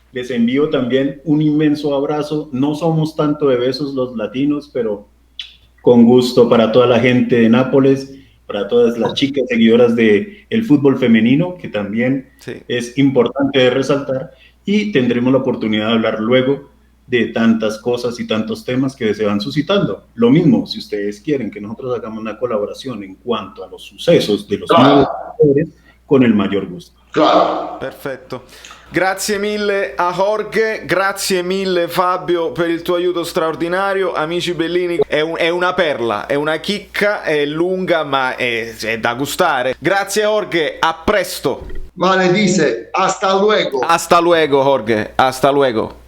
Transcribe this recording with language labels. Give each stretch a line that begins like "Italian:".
Spanish: les envío también un inmenso abrazo. No somos tanto de besos los latinos, pero con gusto para toda la gente de Nápoles, para todas las chicas seguidoras del fútbol femenino, que también es importante de resaltar, y tendremos la oportunidad de hablar luego de tantas cosas y tantos temas que se van suscitando. Lo mismo, si ustedes quieren que nosotros hagamos una colaboración en cuanto a los sucesos de los nuevos jugadores, con el mayor gusto. Claro.
Italian: Perfetto. Grazie mille a Jorge, grazie mille Fabio per il tuo aiuto straordinario. Amici bellini, è una perla, è una chicca, è lunga ma è da gustare. Grazie Jorge, a presto.
Spanish: Vale, dice, hasta luego. Hasta luego Jorge, hasta luego.